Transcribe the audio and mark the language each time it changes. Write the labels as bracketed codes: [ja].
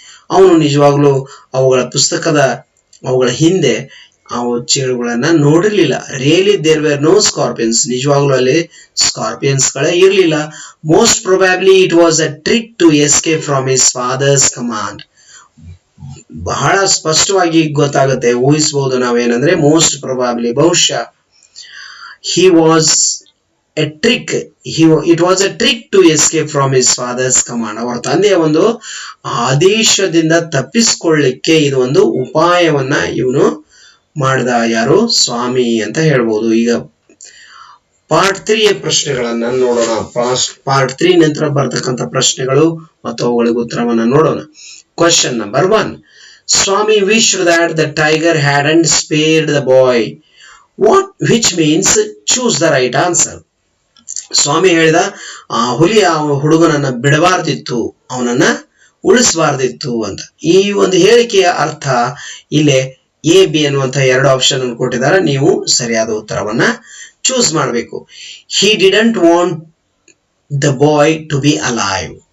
[kn] ಅವನು ನಿಜವಾಗ್ಲೂ ಅವುಗಳ ಹಿಂದೆ ಚೇಳುಗಳನ್ನ ನೋಡಿರ್ಲಿಲ್ಲ. [en] Really there were no scorpions. [kn] ನಿಜವಾಗ್ಲೂ ಅಲ್ಲಿ ಸ್ಕಾರ್ಪಿಯನ್ಸ್ ಗಳೇ ಇರ್ಲಿಲ್ಲ. [en] Most probably it was a trick to escape from his father's command. [kn] ಬಹಳ ಸ್ಪಷ್ಟವಾಗಿ ಗೊತ್ತಾಗುತ್ತೆ, ಊಹಿಸಬಹುದು ನಾವೇನಂದ್ರೆ [en] Most probably ಬಹುಶಃ he was a trick, it was a trick to escape from his father's command. [kn] ಅವರ ತಂದೆಯ ಒಂದು ಆದೇಶದಿಂದ ತಪ್ಪಿಸಿಕೊಳ್ಳಿಕ್ಕೆ ಇದು ಒಂದು ಉಪಾಯವನ್ನ ಇವನು ಮಾಡಿದ. ಯಾರು? ಸ್ವಾಮಿ ಅಂತ ಹೇಳ್ಬೋದು. ಈಗ ಪಾರ್ಟ್ 3 ಪ್ರಶ್ನೆಗಳನ್ನ ನೋಡೋಣ. ಪಾರ್ಟ್ 3 ನಂತರ ಬರ್ತಕ್ಕಂಥ ಪ್ರಶ್ನೆಗಳು ಮತ್ತು ಅವುಗಳಿಗೆ ಉತ್ತರವನ್ನ ನೋಡೋಣ. [en] Question number 1. Swami wished that the tiger hadn't spared the boy. Which means choose the right answer. [kn] ಸ್ವಾಮಿ ಹೇಳಿದ ಹುಲಿ ಆ ಹುಡುಗನನ್ನ ಬಿಡಬಾರ್ದಿತ್ತು, ಅವನನ್ನ ಉಳಿಸಬಾರ್ದಿತ್ತು ಅಂತ. ಈ ಒಂದು ಹೇಳಿಕೆಯ ಅರ್ಥ ಇಲ್ಲೇ ಎ ಬಿ ಅನ್ನುವಂತ ಎರಡು ಆಪ್ಷನ್ ಅನ್ನು ಕೊಟ್ಟಿದ್ದಾರೆ. ನೀವು ಸರಿಯಾದ ಉತ್ತರವನ್ನ ಚೂಸ್ ಮಾಡಬೇಕು. [en] He didn't want the boy to be alive.